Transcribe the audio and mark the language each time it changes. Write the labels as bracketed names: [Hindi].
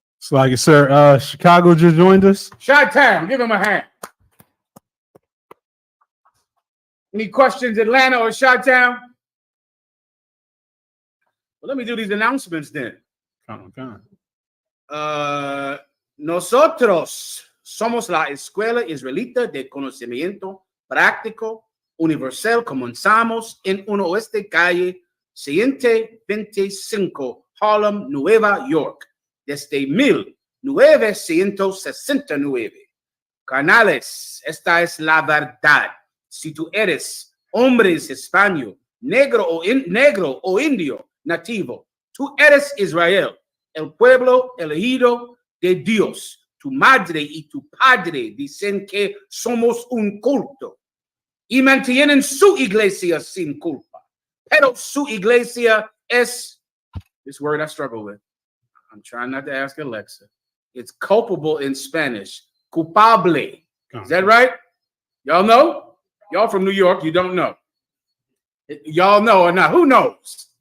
[English] Like it, sir. Chicago just joined us. Chi-Town, give him a hand. Any questions, Atlanta or Chi-Town? Well, let me do these announcements then. Come on. [Spanish] Nosotros somos la Escuela Israelita de Conocimiento Práctico Universal. Comenzamos en Oeste Calle 125, Harlem, Nueva York, desde 1969. Canales, esta es la verdad. Si tú eres hombre hispano, negro o indio, nativo, tú eres Israel, el pueblo elegido de Dios. Tu madre y tu padre dicen que somos un culto y mantienen su iglesia sin culpa. Pero su iglesia es, [English] this word I struggle with. I'm trying not to ask Alexa. It's culpable in Spanish. Culpable. Is that right? Y'all know? Y'all from New York, you don't know. Y'all know or not? Who knows?